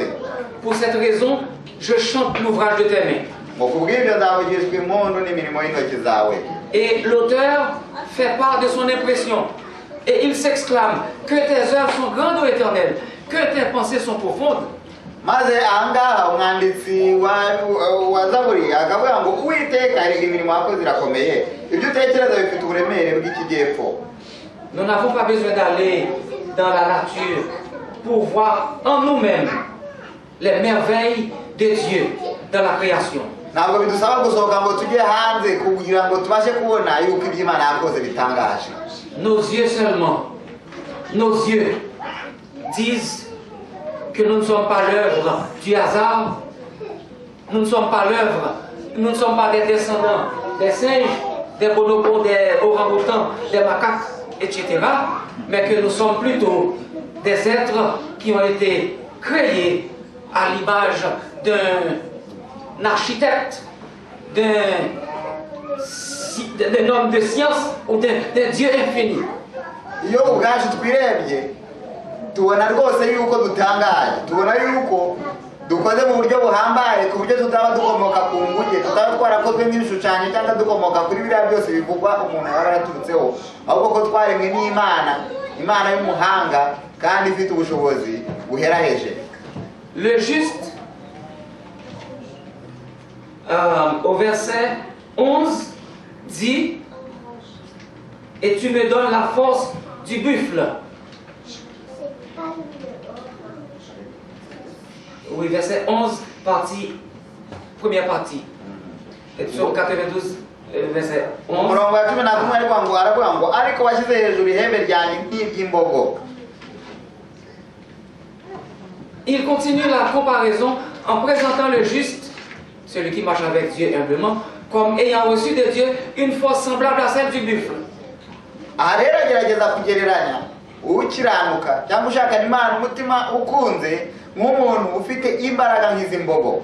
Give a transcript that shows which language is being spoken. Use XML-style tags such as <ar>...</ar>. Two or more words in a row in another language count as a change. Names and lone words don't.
<fr>Pour cette raison, je chante l'ouvrage de tes mains.</fr> <rw>Ngo kubw'ibyo ndavugishwa impundu n'imirimo y'intoki zawe.</rw> <fr>Et l'auteur fait part de son impression. Et il s'exclame, que tes œuvres sont grandes, ô Éternel, que tes pensées sont profondes.</fr> <rw>Maze ahangaha umwanditsi wa Zaburi akavuga ngo Uwiteka arega imirimo yakoze irakomeye, ibyo utekereza bifite uburemere bw'ikijyepfo.</rw> <fr>Nous n'avons pas besoin d'aller dans la nature pour voir en nous-mêmes les merveilles de Dieu dans la création.</fr> <rw>ntabwo bidusaba gusohoka ngo tujye hanze kugira ngo tubashe kubona yuko ibyo Imana yakoze bitangaje.</rw> <fr>Nos yeux seulement, nos yeux disent que nous ne sommes pas l'œuvre du hasard, nous ne sommes pas l'œuvre, nous ne sommes pas des descendants des singes, des bonobos, des orang-outans, des macaques, etc., mais que nous sommes plutôt des êtres qui ont été créés à l'image d'un architecte, d'un homme de science ou d'un Dieu infini.</fr> <rw>Iyo ubwacu twirebye tubona rwose yuko dutangaje, tubona yuko dukoze mu buryo buhambaye ku buryo tutaba dukomoka ku nguge, tutaba twarakozwe n'ibishushanyo cyangwa dukomoka kuri biriya byose bivugwa umuntu yaba yaraturutseho, ahubwo ko twaremwe n'Imana, Imana y'umuhanga kandi ifite ubushobozi buheraheje.</rw> <fr>Le juste, au verset 11, dit: et tu me donnes la force du buffle. Oui, verset 11, première partie. Et sur 92, verset 11.</fr> <rw>Umurongo wa 11 ariko ngo aravuga ngo ariko washyize hejuru ihembe ryanjye nk'iry'imbogo.</rw> <fr>Il continue la comparaison en présentant le juste, celui qui marche avec Dieu humblement, comme ayant reçu de Dieu une force semblable à celle du buffle.</fr> <rw>Aha rero agerageza kugereranya ukiranuka cyangwa ushakana Imana umutima ukunze nk'umuntu ufite imbaraga nk'iz'imbogo.</rw>